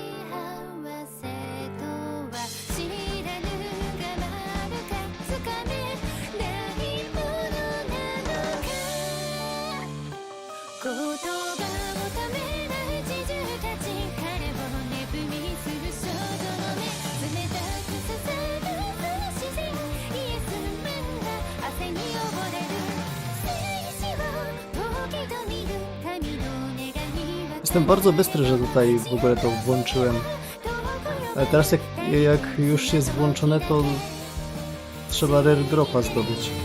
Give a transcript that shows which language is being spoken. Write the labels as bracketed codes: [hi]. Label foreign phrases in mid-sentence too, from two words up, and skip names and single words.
[ja] とは知らぬがまるかつかめないものなのか言葉をためない侍従たち彼をネブにする少女の目冷たく刺さるその自然イエスマンが汗に溺れる静止を時々見る神の願いは [pl] Jestem bardzo bystry, że tutaj w ogóle to włączyłem. Ale teraz jak już jest włączone, to trzeba [en] rare dropa [pl] zdobyć.